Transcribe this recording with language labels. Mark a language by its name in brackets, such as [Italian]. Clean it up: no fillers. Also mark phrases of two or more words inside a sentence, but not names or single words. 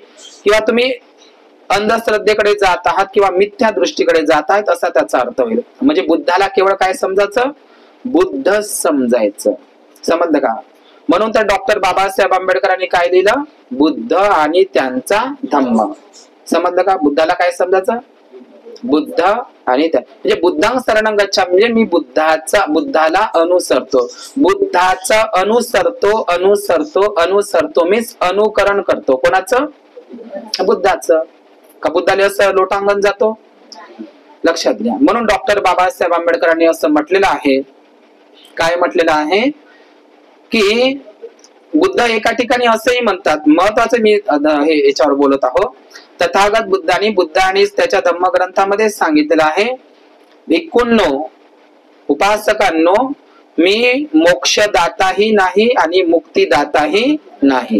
[Marathi] किंवा तुम्ही अंधश्रद्धेकडे जात आहात किंवा मिथ्या दृष्टीकडे जात आहात असा त्याचा अर्थ होईल. म्हणजे बुद्धाला केवळ काय समजायचं? बुद्ध समजायचं. समजलं का? म्हणून तर डॉक्टर बाबासाहेब आंबेडकरांनी काय लिहिलं? बुद्ध आणि त्यांचा धम्म. समजलं का? बुद्धाला काय समजायचं? बुद्ध आणि त्या, म्हणजे [Pali] बुद्धांग शरणं गच्छामि, [Marathi] म्हणजे मी बुद्धाला अनुसरतो. बुद्धाचं अनुसरतो मीन्स अनुकरण करतो. कोणाचं? बुद्धाचं. का बुद्धाला असं लोटांगण जातो? लक्षात घ्या. म्हणून डॉक्टर बाबासाहेब आंबेडकरांनी असं म्हटलेलं आहे, काय म्हटलेलं आहे की बुद्ध एका ठिकाणी असंही म्हणतात, महत्वाचं मी हे याच्यावर बोलत आहो, तथागत बुद्धांनी बुद्ध आणि त्याच्या धम्मग्रंथामध्ये सांगितलेलं आहे, भिक्खूंनो, उपासकांनो, मी मोक्षदाताही नाही आणि मुक्तीदाताही नाही.